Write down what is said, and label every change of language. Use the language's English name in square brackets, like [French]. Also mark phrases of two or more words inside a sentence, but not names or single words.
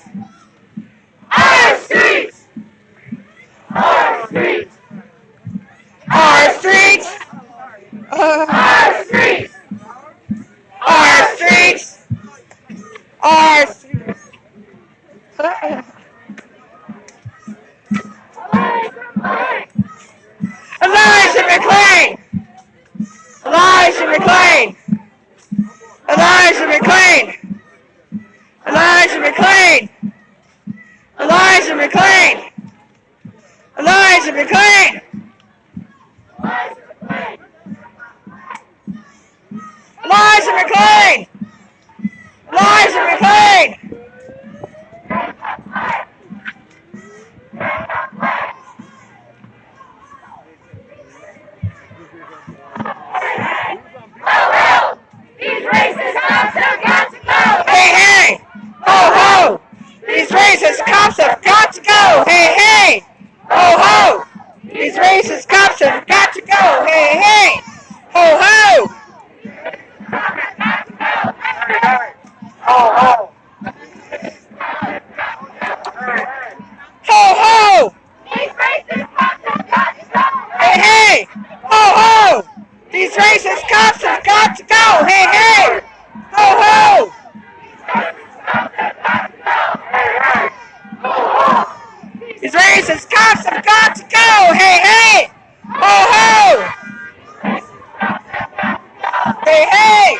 [English] Our streets. Our streets. Our streets. Our streets. Our streets. Our streets. Elijah McClain. Elijah Elijah McClain! Elijah McClain! Elijah McClain! Elijah McClain! Elijah McClain! Elijah McClain! Elijah McClain! These racist cops have got to go! Hey, hey! Ho, ho! These racist cops have got to go! Hey, hey! Ho, ho! These racist cops have got to go! Hey, hey! Ho, ho! Ho, ho! Ho, ho! These racist cops have got to go! Hey, hey! Ho, ho! These racist cops have got to go! Hey, hey! Ho, ho! These racist cops have got to go! Hey, hey! Ho, ho! Hey, hey!